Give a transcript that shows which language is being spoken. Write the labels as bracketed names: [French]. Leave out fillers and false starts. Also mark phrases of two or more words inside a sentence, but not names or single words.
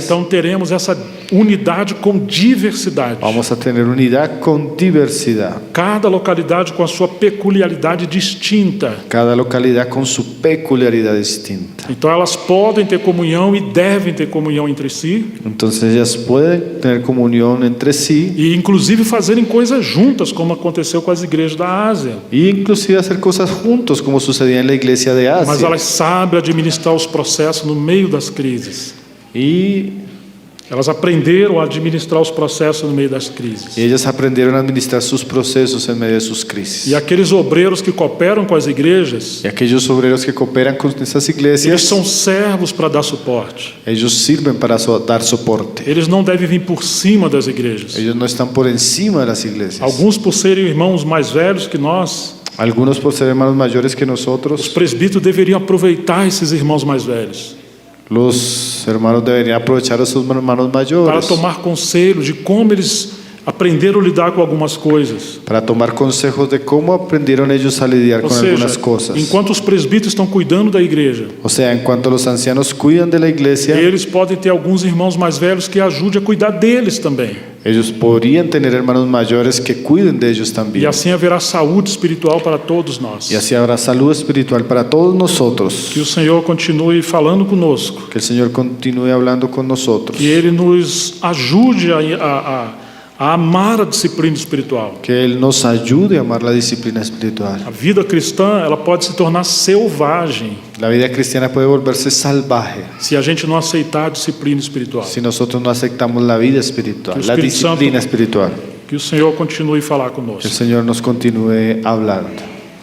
[Portuguese] então teremos essa unidade com diversidade. [Spanish] vamos a tener unidad con diversidad. [Portuguese] Cada localidade com a sua peculiaridade distinta. [Spanish] Cada localidad con su peculiaridad distinta. [Portuguese] Então elas podem ter comunhão e devem ter comunhão entre si, [Spanish] Entonces ellas pueden tener comunión entre sí [Portuguese] e inclusive fazerem coisas juntas, como aconteceu com as igrejas da Ásia. [Spanish] e inclusive hacer cosas juntos, como sucedía en la iglesia de [Portuguese] Mas [Spanish] Asia. [Portuguese] elas sabem administrar os processos no meio das crises. [Spanish] Y [Portuguese] Elas aprenderam a administrar os processos no meio das crises. [Spanish] ellas aprendieron a administrar sus procesos en medio de sus crisis. [Portuguese] E aqueles obreiros que cooperam com as igrejas, [Spanish] Y aquellos obreros que cooperan con estas [Portuguese] eles [Spanish] iglesias, [Portuguese] são servos para dar suporte. [Spanish] ellos sirven para dar soporte. [Portuguese] Eles não devem vir por cima das igrejas. [Spanish] Ellos no están por encima de las iglesias. [Portuguese] Alguns, por serem irmãos mais velhos que nós, [Spanish] Algunos por ser hermanos mayores que [Portuguese] os [Spanish] nosotros, [Portuguese] presbíteros deveriam aproveitar esses irmãos mais velhos [Spanish] los hermanos deberían aprovechar a sus hermanos [Portuguese] para [Spanish] mayores [Portuguese] tomar conselho de como eles aprenderam a lidar com algumas coisas. [Spanish] para tomar consejos de cómo aprendieron ellos a lidiar [Portuguese] Ou [Spanish] con [Portuguese] seja, [Spanish] algunas cosas. [Portuguese] enquanto os presbíteros estão cuidando da igreja, [Spanish] O sea, en cuanto los ancianos cuidan de la iglesia, [Portuguese] eles podem ter alguns irmãos mais velhos que ajudem a cuidar deles também. [Spanish] Ellos podrían tener hermanos mayores que cuiden de ellos [Portuguese] E [Spanish] también. [Portuguese] assim haverá saúde espiritual para todos nós. [Spanish] Y así habrá salud espiritual para todos nosotros. [Portuguese] Que o Senhor continue falando conosco. [Spanish] Que el Señor continúe hablando con nosotros. [Portuguese] Que Ele nos ajude a amar a disciplina espiritual. [Spanish] Que Él nos ayude a amar la disciplina espiritual. [Portuguese] A vida cristã, ela pode se tornar selvagem [Spanish] La vida cristiana puede volverse salvaje [Portuguese] se a gente não aceitar a disciplina espiritual. [Spanish] si nosotros no aceptamos la vida espiritual, Que el la Espíritu Santo- disciplina espiritual. [Portuguese] Que o Senhor continue a falar [Spanish] Que el [Portuguese] conosco. [Spanish] Señor nos continúe hablando.